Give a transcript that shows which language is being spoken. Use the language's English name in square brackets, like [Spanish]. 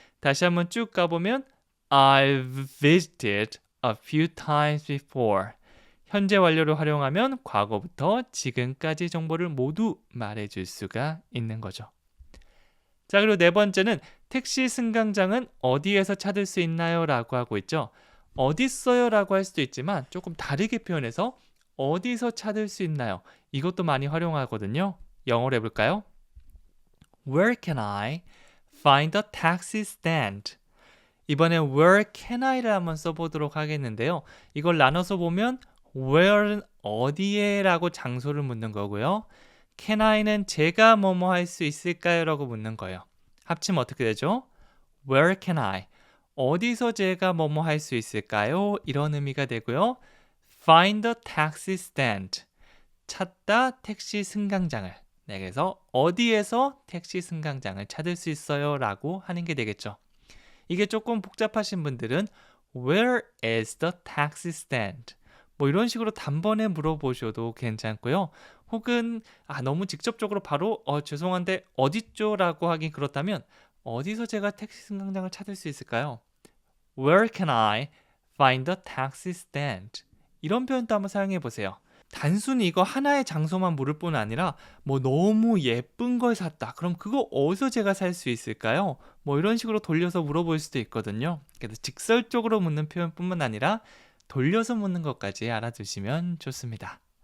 [Korean] 다시 한번 쭉 가보면 [English] I've visited a few times before. [Korean] 현재 완료를 활용하면 과거부터 지금까지 정보를 모두 말해줄 수가 있는 거죠. 자, 그리고 네 번째는 택시 승강장은 어디에서 찾을 수 있나요? 라고 하고 있죠. 어디 있어요? 라고 할 수도 있지만 조금 다르게 표현해서 어디서 찾을 수 있나요? 이것도 많이 활용하거든요. 영어로 해볼까요? [English] Where can I find a taxi stand? [Korean] 이번에 where can I를 한번 써보도록 하겠는데요. 이걸 나눠서 보면 where는 어디에 라고 장소를 묻는 거고요. can I는 제가 뭐뭐 할 수 있을까요? 라고 묻는 거예요. 합치면 어떻게 되죠? [English] Where can I? [Korean] 어디서 제가 뭐뭐 할 수 있을까요? 이런 의미가 되고요. [English] Find a taxi stand. [Korean] 찾다 택시 승강장을. 네, 그래서 어디에서 택시 승강장을 찾을 수 있어요? 라고 하는 게 되겠죠. 이게 조금 복잡하신 분들은 [English] Where is the taxi stand? [Korean] 뭐 이런 식으로 단번에 물어보셔도 괜찮고요. 혹은 너무 직접적으로 바로 죄송한데 어디죠? 라고 하긴 그렇다면 어디서 제가 택시 승강장을 찾을 수 있을까요? [English] Where can I find the taxi stand? [Korean] 이런 표현도 한번 사용해 보세요. 단순히 이거 하나의 장소만 물을 뿐 아니라 뭐 너무 예쁜 걸 샀다. 그럼 그거 어디서 제가 살 수 있을까요? 뭐 이런 식으로 돌려서 물어볼 수도 있거든요. 그래서 직설적으로 묻는 표현뿐만 아니라 돌려서 묻는 것까지 알아두시면 좋습니다.